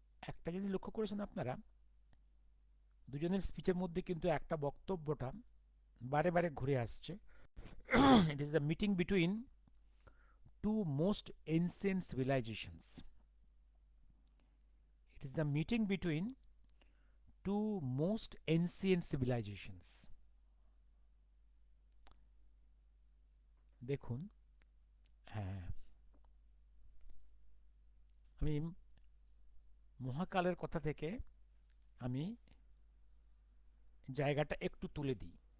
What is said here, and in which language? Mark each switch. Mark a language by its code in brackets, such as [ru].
[bn] একটা জিনিস লক্ষ্য করেছেন আপনারা, দুজনের স্পিচের মধ্যে কিন্তু একটা বক্তব্যটা বারে বারে ঘুরে আসছে। [en] It is the meeting between two most ancient civilizations. It is the meeting between two most ancient civilizations. [bn] দেখুন, হ্যাঁ, আমি মহাকালের কথা থেকে আমি জায়গাটা একটু তুলে দিই।